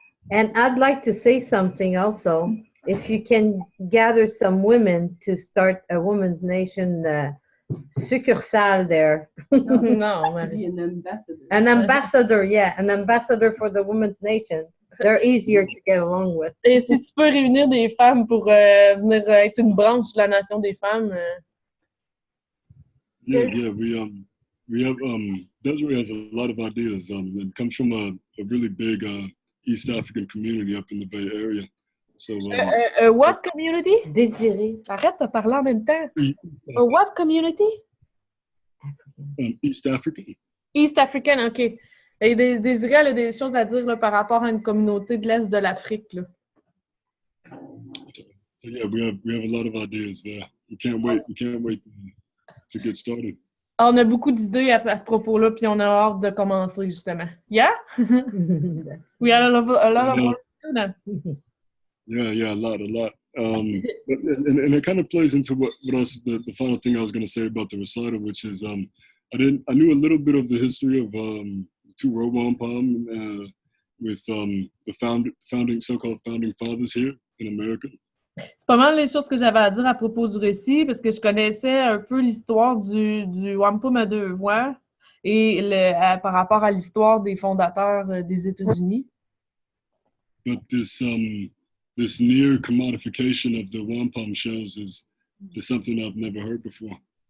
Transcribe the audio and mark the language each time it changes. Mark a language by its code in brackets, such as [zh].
[en] And I'd like to say something also. If you can gather some women to start a women's nation succursale there. [fr] Non, Marie. [en] An ambassador, yeah, an ambassador for the women's nation. They're easier to get along with. [fr] Et si tu peux réunir des femmes pour venir être une branche de la nation des femmes. [en] Yeah, we have Desiree has a lot of ideas. It comes from a really big East African community up in the Bay Area. So, what community? Désiré. [fr] Arrête de parler en même temps. [en] What community? East African. East African, OK. [fr] Et Désiré, elle a des choses à dire là, par rapport à une communauté de l'Est de l'Afrique. Là. [en] So yeah, we have a lot of ideas there. We can't wait to get started. [fr] On a beaucoup d'idées à ce propos-là, puis on a hâte de commencer, justement. [en] Yeah? We had a lot of work to do then. Yeah, a lot. And it kind of plays into what else, the final thing I was going to say about the recital, which is I knew a little bit of the history of two Row Wampum with the so-called founding fathers here in America. [fr] C'est pas mal les choses que j'avais à dire à propos du récit, parce que je connaissais un peu l'histoire du Wampum à deux voix et par rapport à l'histoire des fondateurs des États-Unis. [en] But this near commodification of the wampum shells is something I've never heard before.